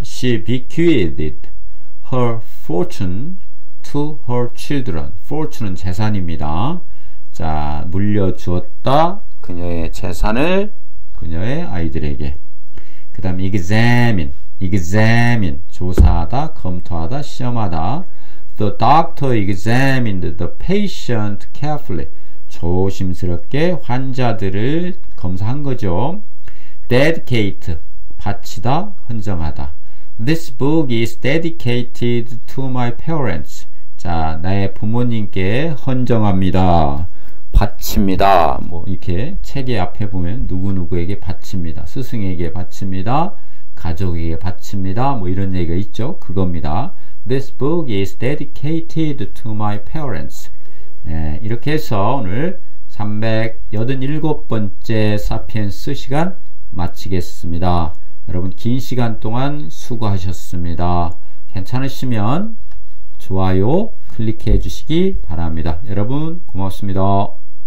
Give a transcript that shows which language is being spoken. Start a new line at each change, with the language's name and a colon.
English: She bequeathed her fortune to her children.
Korean: fortune은 재산입니다. 자, 물려주었다. 그녀의 재산을 그녀의 아이들에게. 그 다음 examine. 조사하다, 검토하다, 시험하다.
English: The doctor examined the patient carefully.
Korean: 조심스럽게 환자들을 검사한 거죠. dedicate. 바치다, 헌정하다.
English: This book is dedicated to my parents.
Korean: 자, 나의 부모님께 헌정합니다. 바칩니다. 뭐 이렇게 책의 앞에 보면 누구누구에게 바칩니다. 스승에게 바칩니다. 가족에게 바칩니다. 뭐 이런 얘기가 있죠. 그겁니다.
English: This book is dedicated to my parents.
Korean: 네, 이렇게 해서 오늘 387번째 사피엔스 시간 마치겠습니다. 여러분 긴 시간 동안 수고하셨습니다. 괜찮으시면 좋아요 클릭해 주시기 바랍니다. 여러분 고맙습니다.